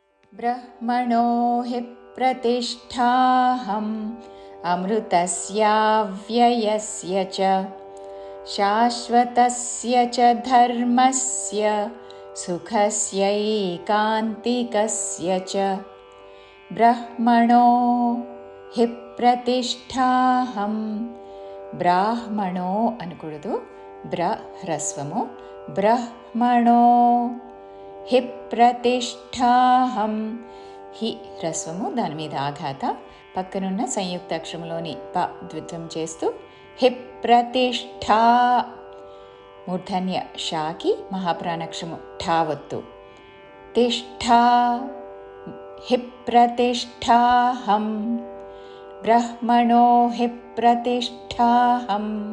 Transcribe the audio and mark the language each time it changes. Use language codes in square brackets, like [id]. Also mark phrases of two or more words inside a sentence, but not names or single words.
[sa] ब्रह्मणो हि प्रतिष्ठाहम् अमृतस्याव्ययस्य च शाश्वतस्य च धर्मस्य सुखस्यैकान्तिकस्य च ब्रह्मणो हि प्रतिष्ठाहम् ब्राह्मणो [te] అనకూడదు హ్రస్వము [sa] బ్రహ్మణో హి ప్రతిష్ఠాహం హి [te] హ్రస్వము దాని మీద ఆఘాత పక్కనున్న సంయుక్త అక్షరంలోని ప ద్విత్వం చేస్తూ [sa] హి ప్రతిష్ఠా [te] మూర్ధన్య షాకి మహాప్రాణాక్షరము ఠా వత్తు [sa] తిష్ఠా హి ప్రతిష్ఠాహం బ్రహ్మణో హి ప్రతిష్ఠాహం